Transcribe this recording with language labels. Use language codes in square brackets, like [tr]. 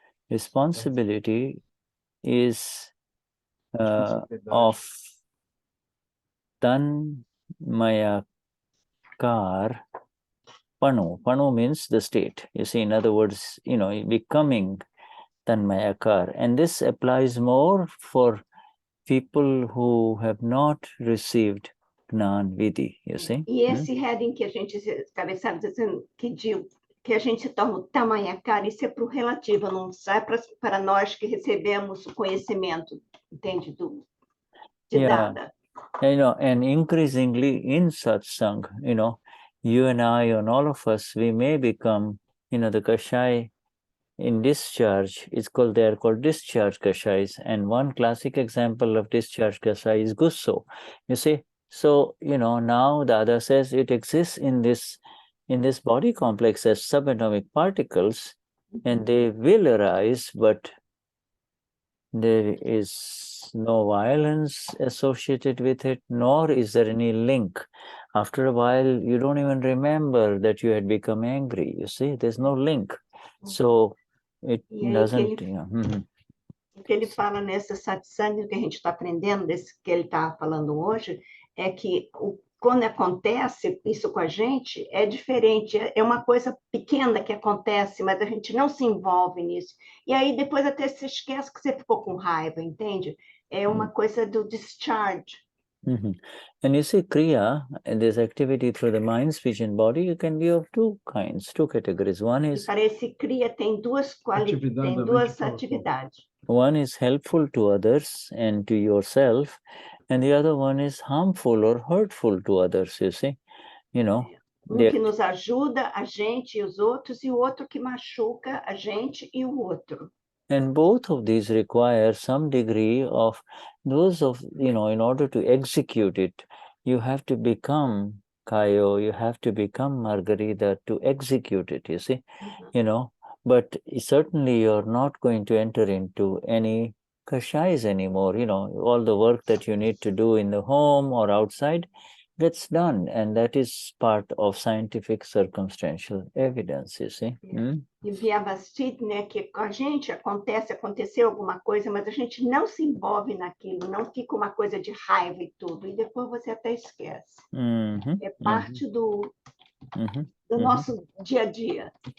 [en] responsibility is of Tanmayakar Panu. Panu means the state. You see, in other words, becoming Tanmayakar. And this applies more for people who have not received Gnan Vidhi, you see. [pt] E esse heading que a gente, cabeçalho dizendo que a gente se torna o Tanmayakar, isso é para o relativo, não sai para nós que recebemos o conhecimento, entende? De Dada. [en] And increasingly in Satsang, you and I and all of us, we may become, the Kashai in discharge, they are called discharge Kashais. And one classic example of discharge Kashai is Gusso. You see, so, now Dada says it exists in this body complex as subatomic particles, and they will arise, but there is no violence associated with it, nor is there any link. After a while, you don't even remember that you had become angry. You see, there's no link. So it doesn't... [pt] O que ele fala nessa satsang, que a gente está aprendendo, desse que ele está falando hoje, é que quando acontece isso com a gente, é diferente, é uma coisa pequena que acontece, mas a gente não se envolve nisso. E aí depois até se esquece que você ficou com raiva, entende? É uma coisa do discharge. [en] And you see, Kriya, this activity through the mind, speech and body, you can be of two kinds, two categories. One is... [pt] Para esse Kriya tem duas atividades. [en] One is helpful to others and to yourself, and the other one is harmful or hurtful to others, you see. [pt] Que nos ajuda a gente e os outros, e o outro que machuca a gente e o outro. [en] And both of these require some degree of in order to execute it, you have to become Kayo, you have to become Margarita to execute it, you see, but certainly you're not going to enter into any kashais anymore, all the work that you need to do in the home or outside gets done, and that is part of scientific circumstantial evidence, you see. [pt] E Vyavastit, que com a gente aconteceu alguma coisa, mas a gente não se envolve naquilo, não fica uma coisa de raiva e tudo, e depois você até esquece. É parte do nosso dia a dia.